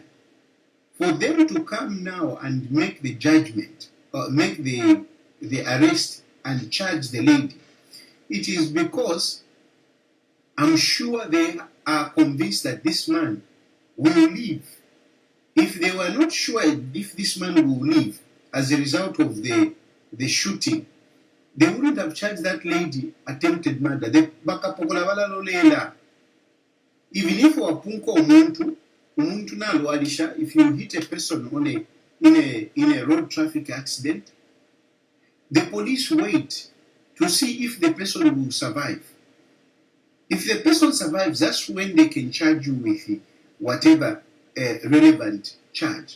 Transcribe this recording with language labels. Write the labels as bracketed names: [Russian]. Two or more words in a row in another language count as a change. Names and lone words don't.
[English] For them to come now and make the judgment, or make the arrest and charge the lady, it is because I'm sure they are convinced that this man will live. If they were not sure if this man will live as a result of the shooting, they wouldn't have charged that lady attempted murder. Even if [Bemba] wapunko umuntu nalwalisha, [English] if you hit a person in a road traffic accident, the police wait to see if the person will survive. If the person survives, that's when they can charge you with whatever relevant charge.